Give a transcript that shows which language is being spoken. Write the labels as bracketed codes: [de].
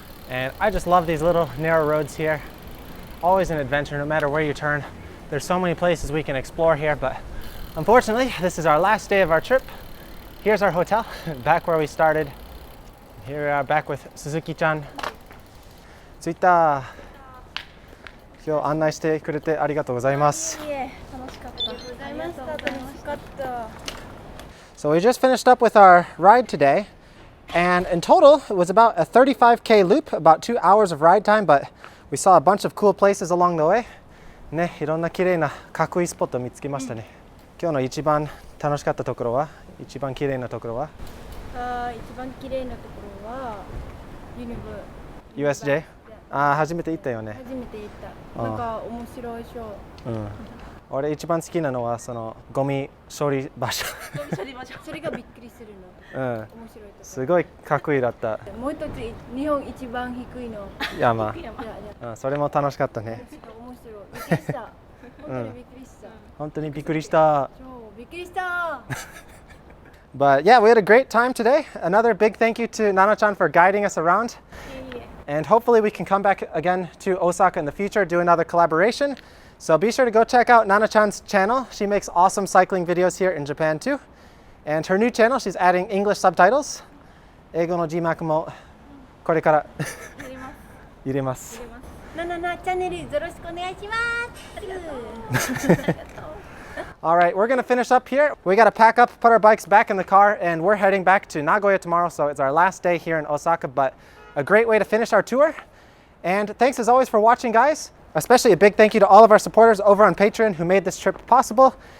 [en] And I just love these little narrow roads here. Always an adventure no matter where you turn. There's so many places we can explore here, but unfortunately this is our last day of our trip. Here's our hotel, back where we started. Here we are back with Suzuki-chan. [ja] 着いた。今日案内してくれてありがとうございます。いえ、楽しかった。ありがとうございました。楽しかった。 [en] So we just finished up with our ride today, and in total it was about a 35K loop, about 2 hours of ride time, but we saw a bunch of cool places along the way. [ja] ね、いろんな綺麗なかっこいいスポットを見つけましたね。今日の一番楽しかったところは、一番綺麗なところは？一番綺麗なところは USJ？ 初めて行ったよね。初めて行った。なんか面白いショー。うん。俺一番好きなのはそのゴミ処理場所。それがびっくりするの。面白いとこ。すごいかっこいいだった。もう一つ日本一番低いの。山。それも楽しかったね。面白い。びっくりした。本当にびっくりした。本当にびっくりした。びっくりした。 [en] But yeah, we had a great time today. Another big thank you to Nana-chan for guiding us around. And hopefully we can come back again to Osaka in the future, do another collaboration. So be sure to go check out Nana-chan's channel. She makes awesome cycling videos here in Japan too. And her new channel, she's adding English subtitles. [ja] 英語の字幕もこれから入れます。なななチャンネルよろしくお願いします。ありがとう。 [en] All right, we're going to finish up here. We got to pack up, put our bikes back in the car, and we're heading back to Nagoya tomorrow. So it's our last day here in Osaka, but a great way to finish our tour. And thanks as always for watching, guys. Especially a big thank you to all of our supporters over on Patreon who made this trip possible.